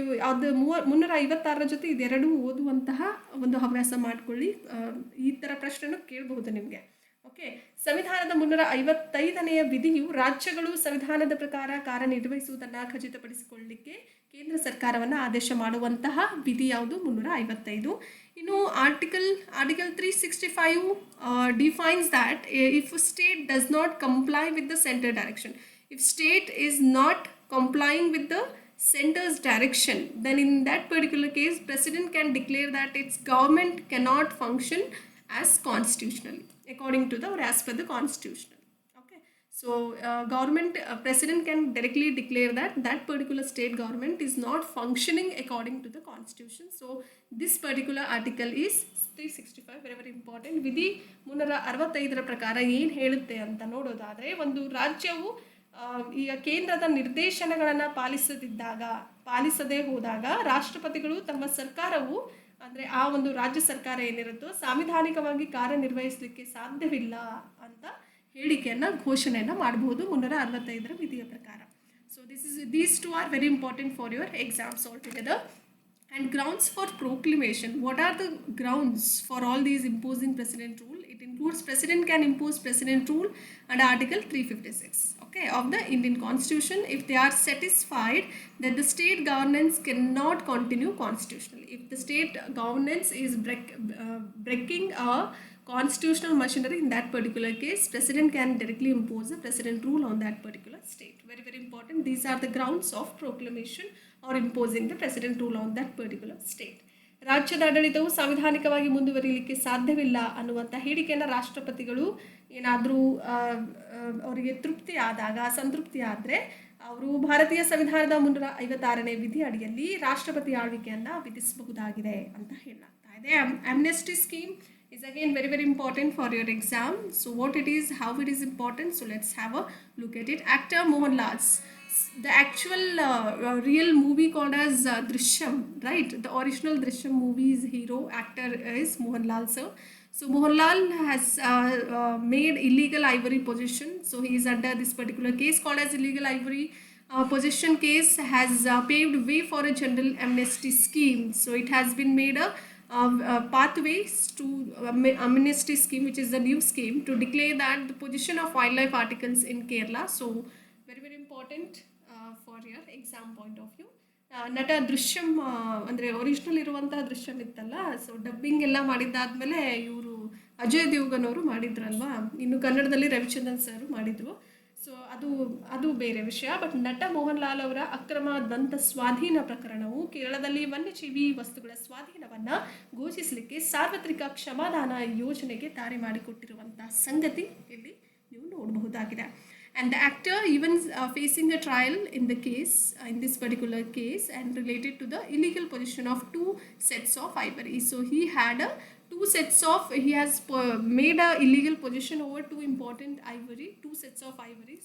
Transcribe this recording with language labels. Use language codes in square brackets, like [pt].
[kn] ಅದು 356 ಜೊತೆ ಇದೆರಡೂ ಓದುವಂತಹ ಒಂದು ಹವ್ಯಾಸ ಮಾಡಿಕೊಳ್ಳಿ. ಈ ಥರ ಪ್ರಶ್ನೆನೂ ಕೇಳಬಹುದು ನಿಮಗೆ. ಓಕೆ, ಸಂವಿಧಾನದ 355ನೇ ವಿಧಿಯು ರಾಜ್ಯಗಳು ಸಂವಿಧಾನದ ಪ್ರಕಾರ ಕಾರ್ಯನಿರ್ವಹಿಸುವುದನ್ನು ಖಚಿತಪಡಿಸಿಕೊಳ್ಳಲಿಕ್ಕೆ ಕೇಂದ್ರ ಸರ್ಕಾರವನ್ನು ಆದೇಶ ಮಾಡುವಂತಹ ವಿಧಿ ಯಾವುದು? 355. ಇನ್ನು [en] Article 365 defines that if a state does not comply with the center direction, if state is not complying with the center's direction, then in that particular case president can declare that its government cannot function as constitutionally according to the or as per the constitution. Okay, so government president can directly declare that that particular state government is not functioning according to the constitution. So this particular article is 365, very very important. [kn] ವಿಧಿ 365 ಪ್ರಕಾರ ಏನು ಹೇಳುತ್ತೆ ಅಂತ ನೋಡೋದಾದರೆ, ಒಂದು ರಾಜ್ಯವು ಈಗ ಕೇಂದ್ರದ ನಿರ್ದೇಶನಗಳನ್ನು ಪಾಲಿಸದೇ ಹೋದಾಗ ರಾಷ್ಟ್ರಪತಿಗಳು ತಮ್ಮ ಸರ್ಕಾರವು ಅಂದರೆ ಆ ಒಂದು ರಾಜ್ಯ ಸರ್ಕಾರ ಏನಿರುತ್ತೋ ಸಾಂವಿಧಾನಿಕವಾಗಿ ಕಾರ್ಯನಿರ್ವಹಿಸಲಿಕ್ಕೆ ಸಾಧ್ಯವಿಲ್ಲ ಅಂತ ಹೇಳಿಕೆಯನ್ನು ಘೋಷಣೆಯನ್ನು ಮಾಡಬಹುದು 365 ವಿಧಿಯ ಪ್ರಕಾರ. [en] So these two are very important for your exams altogether. And grounds for proclamation. What are the grounds for all these imposing president rule? It includes president can impose president rule under article 356 of the Indian constitution if they are satisfied that the state governance cannot continue constitutionally. If the state governance is breaking a constitutional machinery, in that particular case president can directly impose a president rule on that particular state. Very very important. These are the grounds of proclamation or imposing the president rule on that particular state. [kn] ರಾಜ್ಯದ ಆಡಳಿತವು ಸಾಂವಿಧಾನಿಕವಾಗಿ ಮುಂದುವರಿಯಲಿಕ್ಕೆ ಸಾಧ್ಯವಿಲ್ಲ ಅನ್ನುವಂಥ ಹೇಳಿಕೆಯನ್ನು ರಾಷ್ಟ್ರಪತಿಗಳು ಏನಾದರೂ ಅವರಿಗೆ ತೃಪ್ತಿ ಆದಾಗ, ಸಂತೃಪ್ತಿ ಆದರೆ ಅವರು ಭಾರತೀಯ ಸಂವಿಧಾನದ 356ನೇ ವಿಧಿ ಅಡಿಯಲ್ಲಿ ರಾಷ್ಟ್ರಪತಿ ಆಳ್ವಿಕೆಯನ್ನು ವಿಧಿಸಬಹುದಾಗಿದೆ ಅಂತ ಹೇಳಲಾಗ್ತಾ ಇದೆ. [en] Amnesty scheme is again very very important for your exam. So what it is, how it is important, so let's have a look at it. Actor Mohanlal's the actual real movie called as Drishyam, right? The original Drishyam movie's hero actor is Mohanlal sir. So Mohanlal has made illegal ivory possession. So he is under this particular case called as illegal ivory possession case has paved way for a general amnesty scheme. So it has been made a pathways to amnesty scheme, which is the new scheme to declare that the possession of wildlife articles in Kerala. So very very important for your exam point of view. [kn] ನಟ ದೃಶ್ಯಂ ಅಂದರೆ original ಇರುವಂತಹ ದೃಶ್ಯಂ ಇತ್ತಲ್ಲ, so dubbing ಎಲ್ಲ ಮಾಡಿದ್ದಾದಮೇಲೆ ಇವರು ಅಜಯ್ ದೇವ್ಗನ್ ಅವರು ಮಾಡಿದ್ರಲ್ವಾ, ಇನ್ನು ಕನ್ನಡದಲ್ಲಿ Ravichandran sir ಮಾಡಿದರು. ಸೊ ಅದು ಬೇರೆ ವಿಷಯ. ಬಟ್ ನಟ ಮೋಹನ್ ಲಾಲ್ ಅವರ ಅಕ್ರಮ ದಂತ ಸ್ವಾಧೀನ ಪ್ರಕರಣವು ಕೇರಳದಲ್ಲಿ ವನ್ಯಜೀವಿ ವಸ್ತುಗಳ ಸ್ವಾಧೀನವನ್ನು ಘೋಷಿಸಲಿಕ್ಕೆ ಸಾರ್ವತ್ರಿಕ ಕ್ಷಮಾದಾನ ಯೋಜನೆಗೆ ದಾರಿ ಮಾಡಿಕೊಟ್ಟಿರುವಂಥ ಸಂಗತಿ ಇಲ್ಲಿ ನೀವು ನೋಡಬಹುದಾಗಿದೆ. [en] and the actor even facing a trial in the case, in this particular case, and related to the illegal possession of 2 sets of ivory. So he had a 2 sets of, he has made a illegal possession over 2 important ivory, 2 sets of ivory.